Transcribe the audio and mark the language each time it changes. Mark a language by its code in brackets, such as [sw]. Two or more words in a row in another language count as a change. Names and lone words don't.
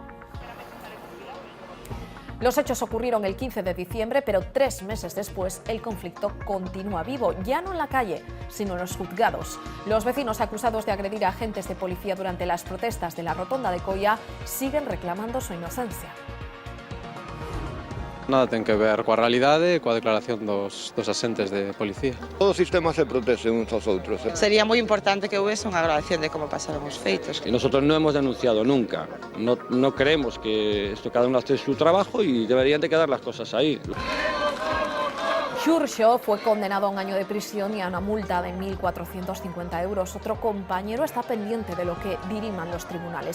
[es] Los hechos ocurrieron el 15 de diciembre, pero 3 meses después el conflicto continúa vivo, ya no en la calle, sino en los juzgados. Los vecinos acusados de agredir a agentes de policía durante las protestas de la Rotonda de Coia siguen reclamando su inocencia. [gl] Nada ten que ver coa realidade e coa declaración dos agentes de policía. Todo o sistema se protege uns aos outros. Sería moi importante que houvese unha grabación de como pasaron os feitos. [es] Y nosotros no hemos denunciado nunca. No creemos que esto cada uno hace su trabajo y deberían de quedar las cosas ahí. Xurxo fue condenado a un año de prisión y a una multa de 1.450 euros. Otro compañero está pendiente de lo que diriman los tribunales.